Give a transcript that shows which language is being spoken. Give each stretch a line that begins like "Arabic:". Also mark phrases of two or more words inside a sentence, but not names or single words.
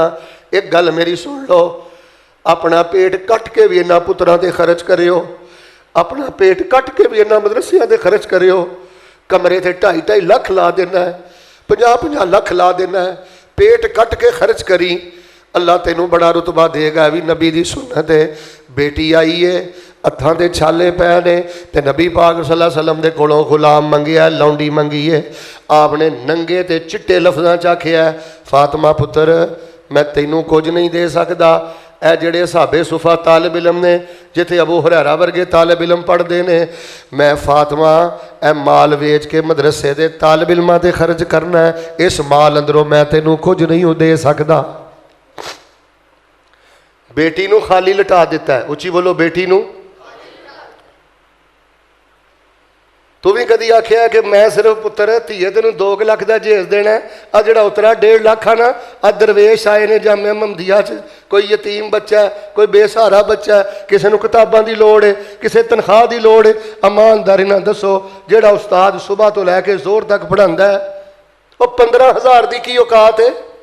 Punjabi: اک گل میری سن لو، اپنا پیٹ کٹ کے بھی انہاں پتراں تے خرچ کریو، اپنا پیٹ کٹ کے بھی انہاں مدرسیاں تے خرچ کریو. کمرے تے 2.5 لاکھ لا دینا ہے، 50 لاکھ لا دینا ہے، پیٹ کٹ کے خرچ کری، اللہ تینوں بڑا رتبہ دے گا. بھی نبی دی سنت ہے. بیٹی آئی ہے، ہتھاں تے چھالے پے نے، تے نبی پاک
Arabic: صلى الله عليه وسلم
Punjabi: دے کولوں غلام منگیا، لونڈی منگی ہے. آپ نے ننگے تے چٹے لفظاں چ آکھیا، فاطمہ پتر میں تینوں کجھ نہیں دے سکدا. اے جہڑے صاحب صفہ طالب علم نے، جتھے ابو ہریرہ ورگے طالب علم پڑھتے ہیں، میں فاطمہ اے مال ویچ کے مدرسے دے طالب علماں تے خرچ کرنا ہے. اس مال اندروں میں تینوں کجھ نہیں دے سکدا. بیٹی نوں خالی لٹا دتا ہے۔ اچی بولو، بیٹی نوں. تو بھی کدی آکھیا کہ میں صرف پتر دھیئے تین 2 لاکھ کا جیز دینا ہے، آ جڑا اترا 1.5 لاکھ ہے نا، آ درویش آئے نے جامعہ محمدیہ چ، کوئی یتیم بچہ ہے، کوئی بے سہارا بچہ ہے، کسی کو کتابوں کی لوڑ ہے، کسی تنخواہ کی لوڑ ہے. ایمانداری نا دسو، جیڑا استاد صبح تو لے کے زور تک پڑھاتا ہے، وہ 15,000 کی کی اوقات ہے?